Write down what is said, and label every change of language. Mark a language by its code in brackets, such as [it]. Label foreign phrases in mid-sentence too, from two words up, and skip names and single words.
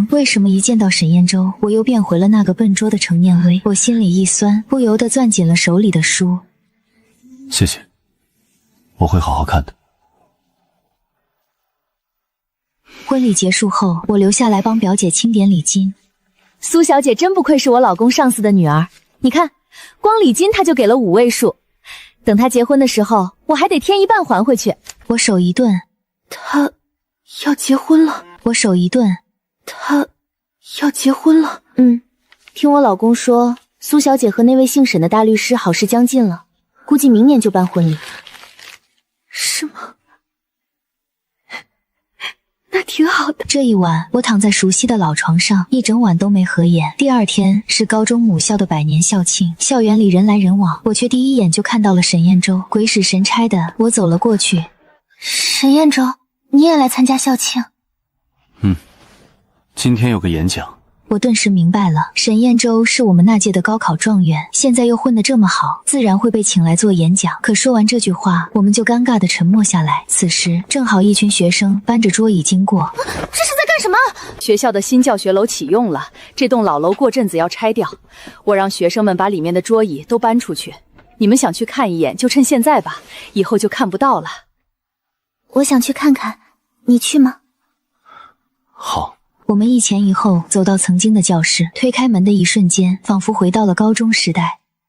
[zh] 為什麼一見到沈彥洲，我又變回了那個笨拙的程念威？我心裡一酸，不由得攥緊了手裡的書。謝謝，我會好好看的。婚禮結束後，我留下來幫表姐清點禮金。蘇小姐真不愧是我老公上司的女兒，你看，光禮金她就給了5位數，等她結婚的時候，我還得添1半還回去。我手一頓，她要結婚了。我手一頓，她要結婚了。聽我老公說，蘇小姐和那位姓沈的大律師好事將近了，估計明年就辦婚禮。是嗎？那挺好的。這一晚，我躺在熟悉的老床上，一整晚都沒合眼。第2天是高中母校的100年校慶，校園裡人來人往，我卻第一眼就看到了沈彥洲。鬼使神差的，我走了過去。沈彥洲，你也來參加校慶？今天有個演講。我頓時明白了，沈彥洲是我們那屆的高考狀元，現在又混得這麼好，自然會被請來做演講。可說完這句話，我們就尷尬地沉默下來。此時正好一群學生搬着桌椅經過。這是在幹什麼？學校的新教學樓啟用了，這棟老樓過陣子要拆掉，我讓學生們把裡面的桌椅都搬出去，你們想去看一眼就趁現在吧，以後就看不到了。我想去看看，你去嗎？好。我们一前一後走到曾經的教室，推開門的一瞬間，仿佛回到了高中時代。